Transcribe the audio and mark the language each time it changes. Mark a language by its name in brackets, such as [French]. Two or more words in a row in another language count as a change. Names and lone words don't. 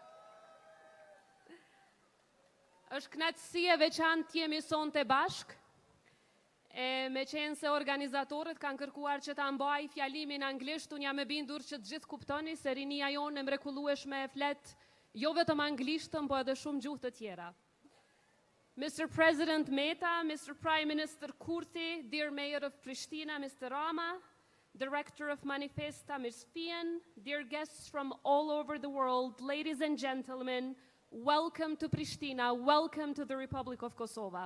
[Albanian] Është kënaqësi e veçantë të jemi sonte bashk, me qenë se organizatorët kanë kërkuar që ta mbaj fjalimin anglisht, unë jam e bindur që të gjithë kuptoni se rinia jonë e mrekullueshme e flet jo vetëm anglishtën, po edhe shumë gjuhë të tjera. [English] Mr. President Meta, Mr. Prime Minister Kurti, dear Mayor of Prishtina, Mr. Rama, Director of Manifesta, Ms. Fian, dear guests from all over the world, ladies and gentlemen, welcome to Prishtina, welcome to the Republic of Kosovo.